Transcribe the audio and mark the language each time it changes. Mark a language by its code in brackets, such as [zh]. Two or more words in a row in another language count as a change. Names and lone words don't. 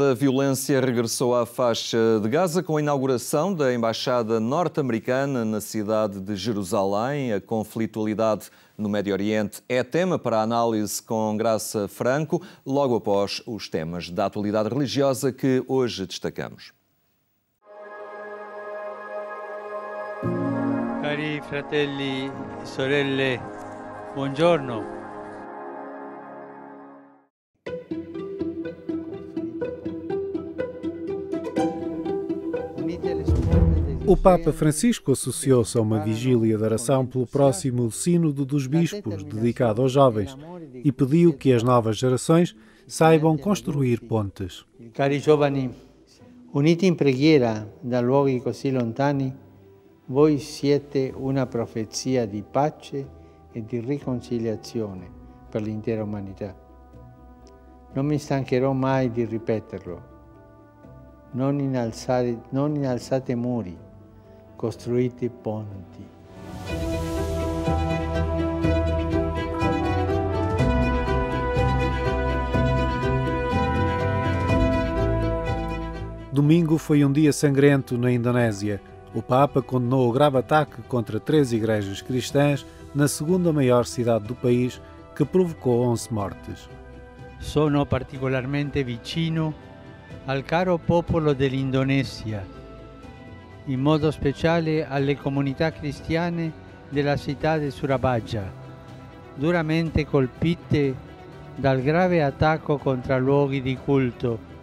[pt] A violência regressou à faixa de Gaza com a inauguração da Embaixada norte-americana na cidade de Jerusalém. A conflitualidade no Médio Oriente é tema para a análise com Graça Franco, logo após os temas da atualidade religiosa que hoje destacamos. [it] Cari fratelli e sorelle, buongiorno. [pt] O Papa Francisco associou-se a uma vigília de oração pelo próximo Sínodo dos Bispos, dedicado aos jovens, e pediu que as novas gerações saibam construir pontes. [it] Cari giovani, uniti in preghiera da luoghi così lontani, voi siete una profezia di pace e di riconciliazione per l'intera umanità. Non mi stancherò mai di ripeterlo. Non innalzate muri, costruite ponti. [pt] Domingo foi um dia sangrento na Indonésia. O Papa condenou o grave ataque contra 3 igrejas cristãs na segunda maior cidade do país, que provocou 11 mortes. [it] Sono particolarmente vicino al caro popolo dell'Indonesia, in modo speciale alle comunità cristiane della città di Surabaya, duramente colpite dal grave attacco contro luoghi di culto.